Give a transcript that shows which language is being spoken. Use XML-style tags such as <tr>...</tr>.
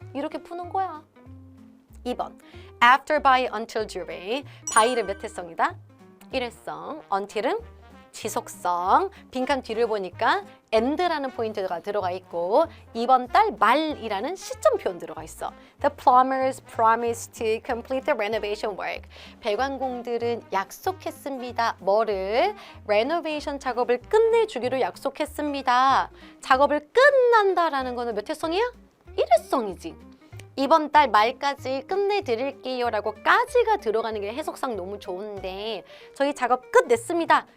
<ko>이렇게 푸는 거야. 2번 after, by, until, during. by는 몇 회성이다? 일회성. until은 지속성. 빈칸 뒤를 보니까 and라는 포인트가 들어가 있고 2번 달 말이라는 시점 표현 들어가 있어.</ko> <en>The plumbers promised to complete the renovation work.</en> <ko>배관공들은 약속했습니다. 뭐를? renovation 작업을 끝내주기로 약속했습니다. 작업을 끝난다라는 거는 몇 회성이야? 일회성이지. 이번 달 말까지 끝내드릴게요 라고 까지가 들어가는 게 해석상 너무 좋은데 저희 작업 끝냈습니다.</ko>